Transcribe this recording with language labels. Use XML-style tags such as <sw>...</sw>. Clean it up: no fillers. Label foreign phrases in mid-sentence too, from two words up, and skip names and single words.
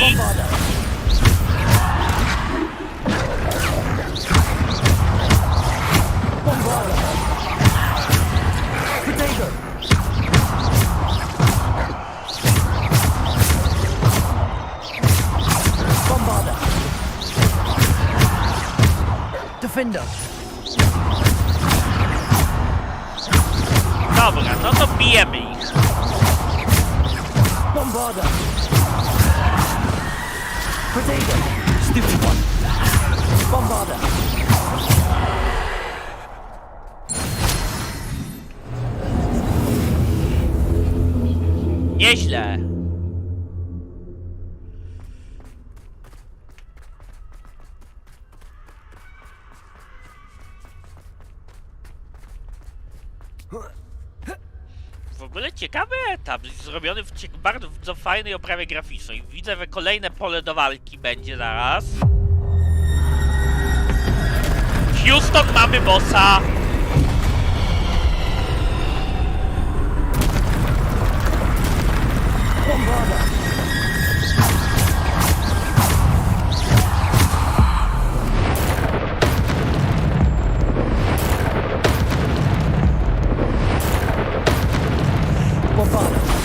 <pl>Bombarda! Bombarda! Protego! Bombarda! Defender! Dobra, no to bijemy ich. Bombarda! Protego!</pl> <en>Stupid one!</en> <pl>Bombarda! Nieźle. W ogóle ciekawy etap, zrobiony w bardzo fajnej oprawie graficznej. Widzę, że kolejne pole do walki będzie zaraz. Houston, mamy bossa! Bombarda! Bombarda!</pl>